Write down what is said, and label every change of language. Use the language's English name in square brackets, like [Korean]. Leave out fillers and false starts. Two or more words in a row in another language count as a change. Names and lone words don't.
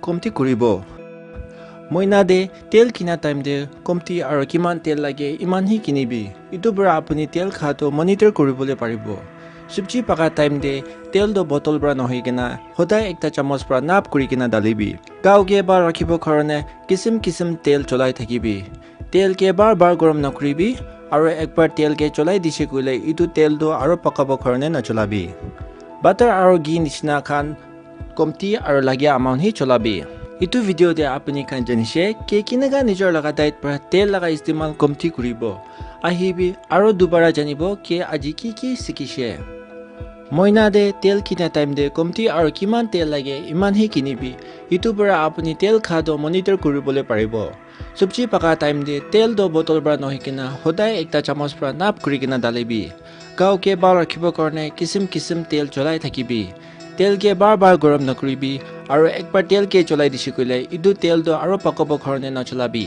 [Naga Pidgin] komti kuribo moina de tel kina time de komti aro kiman tel lage iman hi kinibi itu bra apuni tel kha to monitor koribole paribo Subji paka time de tel do bottle bra nohi kena hodai ekta chamos bra nap kuri kena dalibi. Gao ke bar rakhibo karone kisim tel cholai thakibi. Tel ke bar gorom nakribi aro ekbar tel ke cholai dishe kuile itu tel do aro pakabo karone na cholabi. Butter aro ghee nishna khan komti aro lagya amount hi cholabi. Itu video de apni khan janishe ke kinaga nijor laga diet pra tel laga istimal komti kuribo. Ahibi aro dubara janibo ke aji ki sikishe. Moina de tel kina time de komti aro kiman tel lage iman hi kinibi. Itu bara apni tel khado monitor kuribole paribo. Subji paka time de tel do bottle bra nohi kina hodai ekta chamos bra nap kuri kina dalibi. Gao ke bar rakhibo karone kisim tel cholai thakibi. Tel ke bar gorom nakribi aro ekbar tel ke cholai dishikuile idu tel do aro pakobo karone na cholabi.